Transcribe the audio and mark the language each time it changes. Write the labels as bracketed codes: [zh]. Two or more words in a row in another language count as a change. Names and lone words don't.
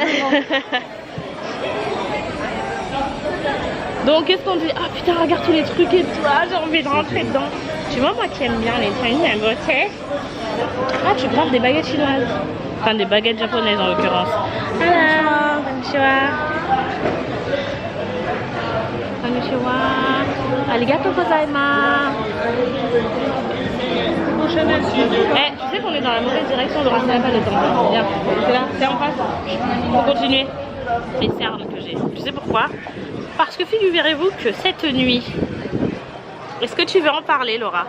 [fr] Donc qu'est-ce qu'on dit? Ah putain, regarde tous les trucs et tout, j'ai envie de rentrer dedans. Tu vois, moi qui aime bien les trucs à beauté. Ah, tu parles des baguettes chinoises. Enfin des baguettes japonaises en l'occurrence. Hello, konnichiwa. Konnichiwa. [ja] ありがとうございます. [fr] Eh, tu sais qu'on est dans la mauvaise direction, Laura, c'est pas le temps. Viens, c'est là, c'est en face. Faut continuer. Les cernes que j'ai. Tu sais pourquoi? Parce que figurez-vous que cette nuit, est-ce que tu veux en parler, Laura?